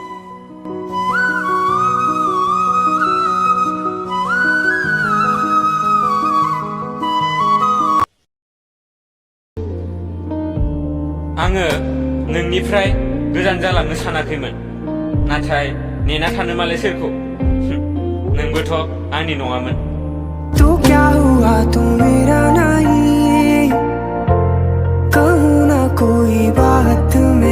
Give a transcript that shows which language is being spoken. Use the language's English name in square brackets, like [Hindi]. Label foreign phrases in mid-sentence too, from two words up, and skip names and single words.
[Bodo] आङो नोंनिफ्राय गोजान जालांनो सानाखैमोन, नाथाय नेना थानो मालाय सोरखौ? नोंबोथ' आंनि नङामोन। [Hindi] तो क्या हुआ तुम मेरा नहीं, कहूँ ना कोई बात